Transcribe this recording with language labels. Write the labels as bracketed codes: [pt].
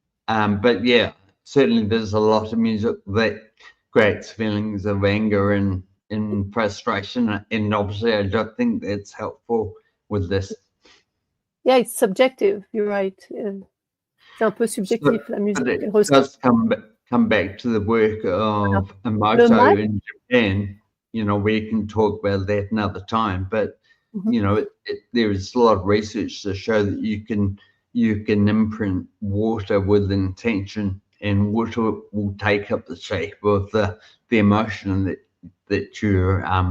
[en] But yeah, certainly there's a lot of music that creates feelings of anger and frustration, and obviously I don't think that's helpful with this. Yeah, it's subjective. You're right. [fr] C'est un peu subjectif, la musique. [en] It does come back to the work of Emoto in Japan, we can talk about that another time, but there is a lot of research to show that you can imprint water with intention, and water will take up the shape of the emotion that you're